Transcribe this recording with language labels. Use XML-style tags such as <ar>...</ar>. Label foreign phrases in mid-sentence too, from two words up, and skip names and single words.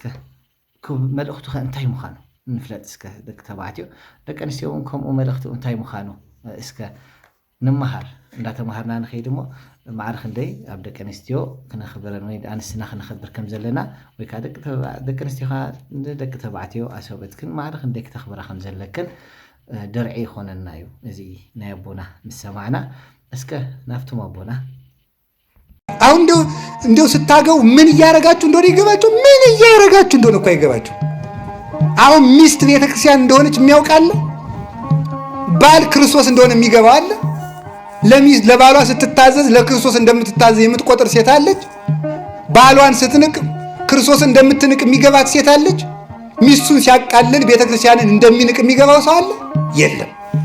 <ti>መልእኽቱ ኸ እንታይ ምዃኑ ንፍለጥ። እስከ ደቂ ተባዕትዮ ደቂ ኣንስትዮ እውን ከምኡ መልእኽቱ እንታይ ምዃኑ እስከ ንመሃር እንዳተምሃርና ንኸይድ እሞ ማዕረ ክንደይ ኣብ ደቂ ኣንስትዮ ክነኽብረን ወይ ኣንስትና ክነኽብር ከም ዘለና ወይ ከዓ ደቂ ኣንስትዮ ደቂ ተባዕትዮ ኣሰብእትክን ማዕረ ክንደይ ክተኽብራ ከም ዘለክን ደርዒ ይኾነና እዩ እዚ ናይ ኣቦና ምስ ሰማዕና። እስከ ናፍቶም ኣቦና</ti> <am>አሁን እንደው ስታገቡ ምን እያረጋችሁ እንደሆነ ይገባችሁ? ምን እያረጋችሁ እንደሆነ እኮ አይገባችሁ። አሁን ሚስት ቤተክርስቲያን እንደሆነች የሚያውቃለ፣ ባል ክርስቶስ እንደሆነ የሚገባው አለ። ለባሏ ስትታዘዝ ለክርስቶስ እንደምትታዘዝ የምትቆጥር ሴት አለች። ባሏን ስትንቅ ክርስቶስ እንደምትንቅ የሚገባት ሴት አለች። ሚስቱን ሲያቃልል ቤተክርስቲያንን እንደሚንቅ የሚገባው ሰው አለ?</am>